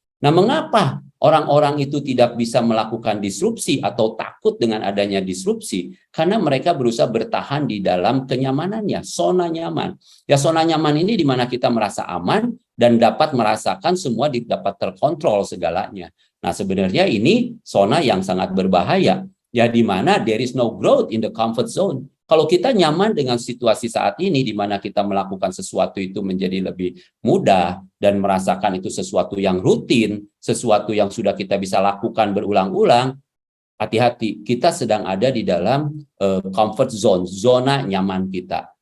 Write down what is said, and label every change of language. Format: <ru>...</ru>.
<id>Nah, mengapa orang-orang itu tidak bisa melakukan disrupsi atau takut dengan adanya disrupsi? Karena mereka berusaha bertahan di dalam kenyamanannya, zona nyaman. Ya, zona nyaman ini di mana kita merasa aman dan dapat merasakan semua dapat terkontrol segalanya. Nah, sebenarnya ini zona yang sangat berbahaya. Ya, di mana</id> <en>there is no growth in the comfort zone.</en> <id>Kalau kita nyaman dengan situasi saat ini, di mana kita melakukan sesuatu itu menjadi lebih mudah dan merasakan itu sesuatu yang rutin, sesuatu yang sudah kita bisa lakukan berulang-ulang, hati-hati, kita sedang ada di dalam comfort zone, zona nyaman kita.</id>